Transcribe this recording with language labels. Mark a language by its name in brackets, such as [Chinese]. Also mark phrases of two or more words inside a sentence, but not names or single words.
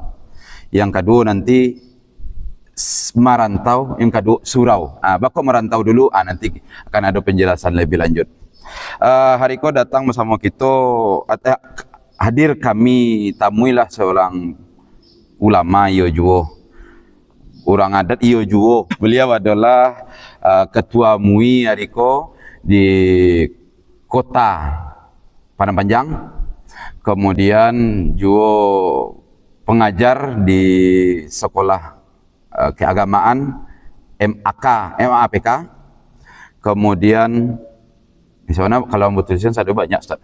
[Indonesian] Yang kedua nanti merantau, yang kedua surau. Bakal merantau dulu, nanti akan ada penjelasan lebih lanjut. Hari ko datang bersama kita, hadir kami tamuilah seorang ulama [Minangkabau] iyo juo, [Indonesian] orang adat [Minangkabau] iyo juo. [Indonesian] Beliau adalah ketua MUI hariko di kota Padang Panjang, kemudian juo pengajar di sekolah keagamaan MAPK, kemudian misalnya kalau mau tulisan sado banyak Ustaz.